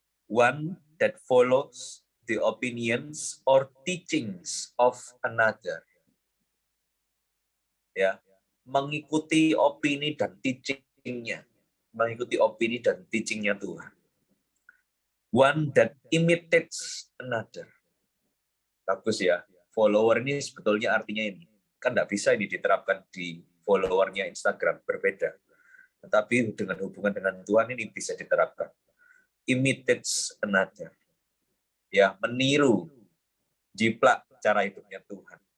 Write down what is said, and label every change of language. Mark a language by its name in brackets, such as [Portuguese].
[English] One that follows the opinions or teachings of another. [Indonesian] Ya, mengikuti opini dan teachingnya. Mengikuti opini dan teachingnya Tuhan. [English] One that imitates another. [Indonesian] Bagus ya. Follower ini sebetulnya artinya ini. Kan tidak bisa ini diterapkan di followernya Instagram, berbeda. Tetapi dengan hubungan dengan Tuhan ini bisa diterapkan. Imitates another. Ya, meniru, jiplak cara hidupnya Tuhan.